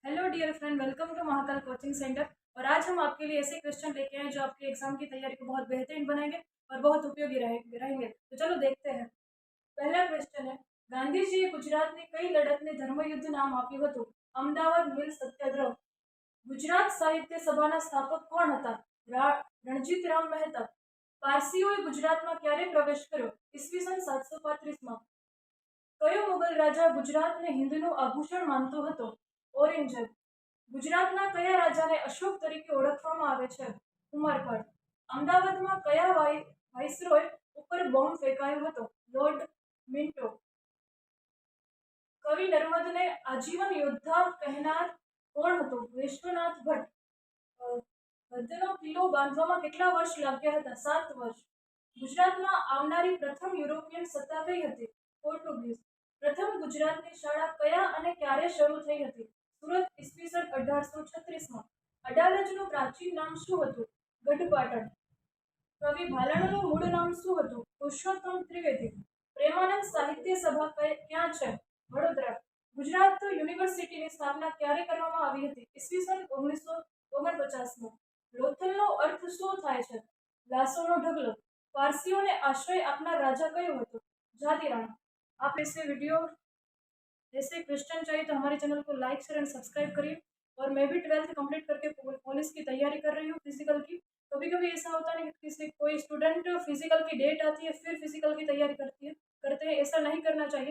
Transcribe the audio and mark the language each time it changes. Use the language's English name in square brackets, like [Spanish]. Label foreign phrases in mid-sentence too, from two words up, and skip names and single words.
[English] dear friend, welcome to [Hindi] महाकाल कोचिंग सेंटर। और आज हम आपके लिए ऐसे क्वेश्चन लेके आए जो आपके एग्जाम की तैयारी को बहुत बेहतरीन बनाएंगे और बहुत उपयोगी रहेंगे। तो चलो देखते हैं। पहला क्वेश्चन है, [Gujarati] ગાંધીજીએ ગુજરાતની કઈ લડતને ધર્મયુદ્ધ નામ આપ્યું હતું? अमदावाद मिल सत्याग्रह। ગુજરાત સાહિત્ય સભાના સ્થાપક કોણ હતા? रणजीतराम महेता। પારસીઓએ ગુજરાતમાં ક્યારે પ્રવેશ કર્યો? ઈસવીસન 735 માં। કયો મુગલ રાજા ગુજરાત ને હિંદૂનું આભૂષણ માનતો હતો? औरंगजेब। ગુજરાતના કયા રાજાને અશોક તરીકે ઓળખવામાં આવે છે? उमरकोट। અમદાવાદમાં કયા વાઇસરૉય ઉપર બોમ્બ ફેંકાયો હતો? लॉर्ड मिंटो। કવિ નર્મદને આજીવન યોદ્ધા કહેનાર કોણ હતો? विश्वनाथ भट्ट। ગદ્યનો કિલ્લો બાંધવામાં કેટલા વર્ષ લાગ્યા હતા? 7 વર્ષ। ગુજરાતમાં આવનારી પ્રથમ યુરોપિયન સત્તા કઈ હતી? પોર્ટુગીઝ। પ્રથમ ગુજરાતની શાળા કયા અને ક્યારે શરૂ થઈ હતી? સુરત, ઈસવીસન 1836 માં। अडालजનું પ્રાચીન નામ શું હતું? ગઢપાટણ। કવિ ભાલણનું મૂળ નામ શું હતું? પુરુષોત્તમ ત્રિવેદી। પ્રેમાનંદ સાહિત્ય સભા ક્યાં છે? વડોદરા। ગુજરાત યુનિવર્સિટીની સ્થાપના ક્યારે કરવામાં આવી હતી? ઈસવીસન 1949 માં। લોથલનો અર્થ શું થાય છે? લાશોનો ઢગલો। પારસીઓને આશ્રય આપનાર રાજા કયો હતો? જાતિરાણા। [Hindi] आप ऐसे क्वेश्चन चाहिए तो हमारे चैनल को [English] like share and subscribe [Hindi] करिए। और मैं भी 12th कंप्लीट करके पुलिस की तैयारी कर रही हूँ फिजिकल की। कभी कभी ऐसा होता है कि किसी कोई स्टूडेंट फिजिकल की डेट आती है फिर फिजिकल की तैयारी करते हैं। ऐसा नहीं करना चाहिए।